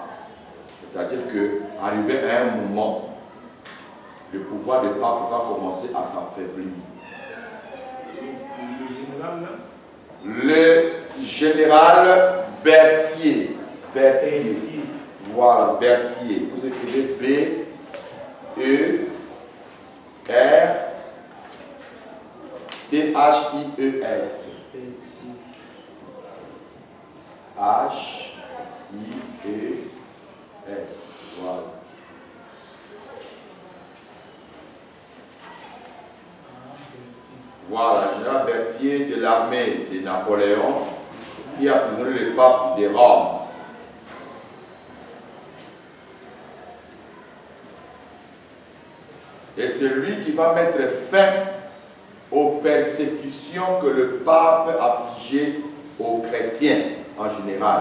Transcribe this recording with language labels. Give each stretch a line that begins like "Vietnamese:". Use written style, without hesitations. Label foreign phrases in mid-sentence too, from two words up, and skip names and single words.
French: C'est-à-dire qu'arrivé à un moment, le pouvoir du pape va commencer à s'affaiblir. Le général Berthier. Berthier. Voilà, Berthier. Vous écrivez B-E-R-T-H-I-E-S. H-I-E-S. Voilà. Voilà, le général Berthier de l'armée de Napoléon qui a emprisonné le pape de Rome. Et c'est lui qui va mettre fin aux persécutions que le pape affligeait aux chrétiens en général.